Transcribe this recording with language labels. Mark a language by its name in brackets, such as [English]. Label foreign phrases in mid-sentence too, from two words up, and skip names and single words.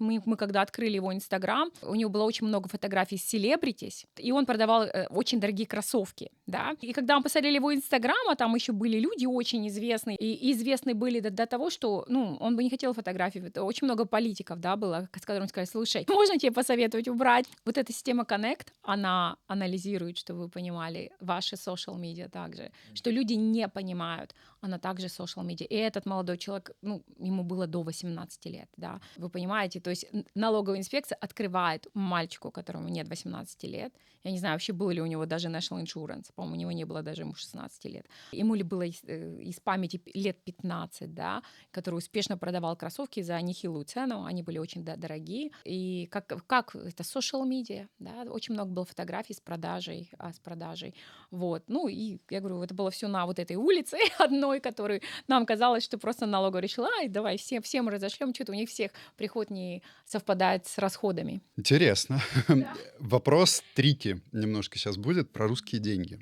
[Russian] Мы когда открыли его Инстаграм, у него было очень много фотографий с селебритис, и он продавал очень дорогие кроссовки, да. И когда мы посмотрели его Инстаграм, а там еще были люди очень известные, и известные были до того, что, ну, он бы не хотел фотографий. Очень много политиков, да, было, с которыми сказали, слушай, можно тебе посоветовать убрать? Вот эта система Connect, она анализирует, чтобы вы понимали, ваши [English] social media [Russian] также, что люди не понимают, она также [English] social media. [Russian] И этот молодой человек, ну, ему было до 18 лет, да, вы понимаете, то есть налоговая инспекция открывает мальчику, которому нет 18 лет, я не знаю, вообще был ли у него даже National Insurance, по-моему, у него не было даже ему 16 лет, ему ли было из памяти лет 15, да, который успешно продавал кроссовки за нехилую цену, они были очень дорогие, и как это [English] social media, [Russian] да, очень много было фотографий с продажей, вот, ну, и я говорю, это было все на вот этой улице одной, которую нам казалось, что просто налоговая решила, ай, давай всем разошлем, что-то у них всех приход не совпадает с расходами. Интересно. Вопрос трики немножко сейчас будет про русские деньги.